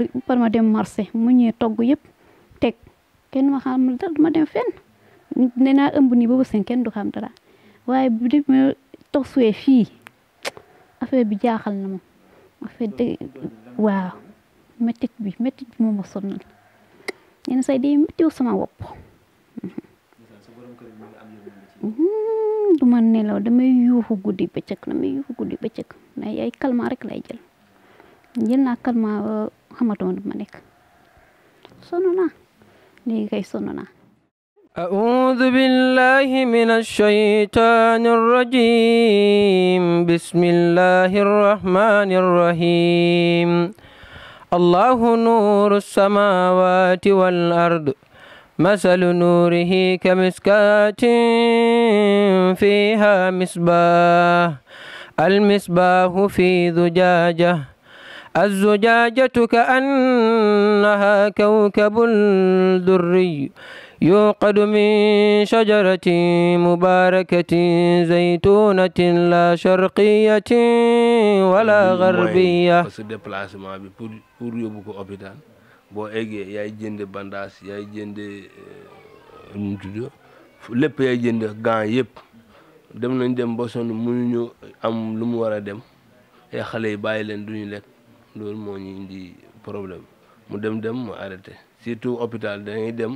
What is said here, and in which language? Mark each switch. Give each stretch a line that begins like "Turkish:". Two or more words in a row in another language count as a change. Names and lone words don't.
Wolof: par ma dem marché mu ñëwee togg yëpp teg kenn ma xam dara du ma dem fenn nee naa ëmb nii boobu seen kenn du xam dara waaye bu dee ma toog suwee fii affaire bi jaaxal na ma affaire de waaw métit bi moo ma sonal yenn say day méttiw sama wopp du ma nelaw damay yuuxu guddi bëccëg ay calmant rek lay jël naa calmant xamatuma du ma nekk sonn naa léegi kay sonn naa
Arabic: أعوذ بالله من الشيطان الرجيم بسم الله الرحمن الرحيم الله نور السماوات والأرض مثل نوره كمسكاة فيها مصباح المصباح في زجاجة الزجاجة كأنها كوكب دري يوقد من شجرة مباركة زيتونة لا شرقية ولا غربية.
French: parce que
Wolof: déplacement bi pour yóbbu ko hôpital boo eggee yaay jënd bandage yaay jënd nu mu tudd lépp yaay jënd gants yëpp dem nañ dem ba sonn mënuñu am lu mu war a dem ay xale yi bàyyi leen duñu lekk loolu moo ñu indi problème mu dem mu
French: arrêté surtout hôpital
Wolof: dañuy dem.